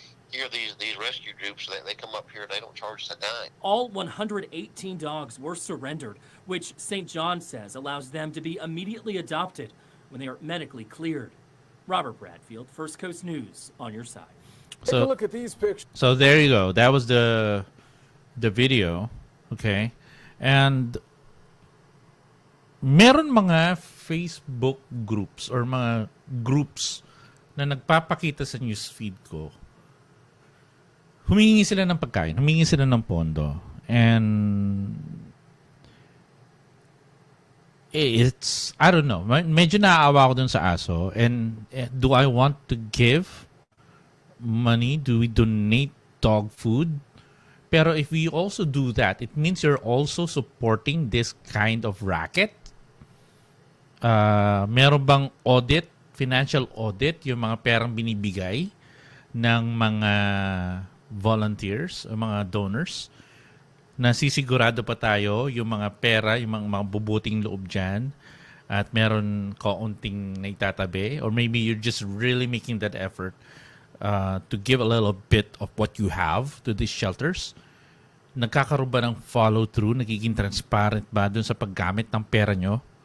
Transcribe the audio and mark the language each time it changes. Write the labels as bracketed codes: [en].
[en] Here, these rescue groups, they come up here, they don't charge us a dime. All 118 dogs were surrendered, which St. John says allows them to be immediately adopted when they are medically cleared. Robert Bradfield, First Coast News, on your side. Take a look at these pictures. So there you go. That was the video. Okay. [tl] And meron mga Facebook groups or mga groups na nagpapakita sa newsfeed ko. Humingi sila ng pagkain, humingi sila ng pondo. And it's, I don't know, medyo naaawa ko dun sa aso. [en] And do I want to give money? Do we donate dog food? Pero if we also do that, it means you're also supporting this kind of racket. [tl] Meron bang audit, financial audit, yung mga perang binibigay ng mga volunteers o mga donors [en] nasisigurado pa tayo yung mga pera, yung mga bubuting loob dyan, at meron kaunting naitatabi, or maybe you're just really making that effort to give a little bit of what you have to these shelters. [tl] Nagkakaroon ba ng follow-through? Nagiging transparent ba dun sa paggamit ng pera nyo?